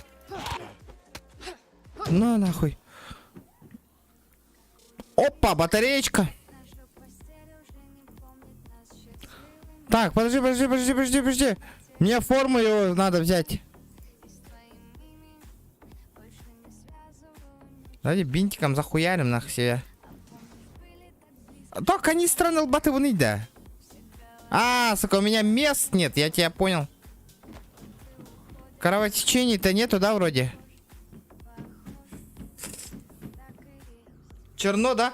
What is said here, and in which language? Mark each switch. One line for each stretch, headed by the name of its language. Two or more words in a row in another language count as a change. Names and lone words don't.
Russian: На нахуй. Опа, батареечка. Так, подожди. Мне форму его надо взять. Давайте бинтиком захуярим нах себе. То канистра на лбаты вон да. А, сука, у меня мест нет, я тебя понял. Кровотечений-то нету, да, вроде? Черно, да?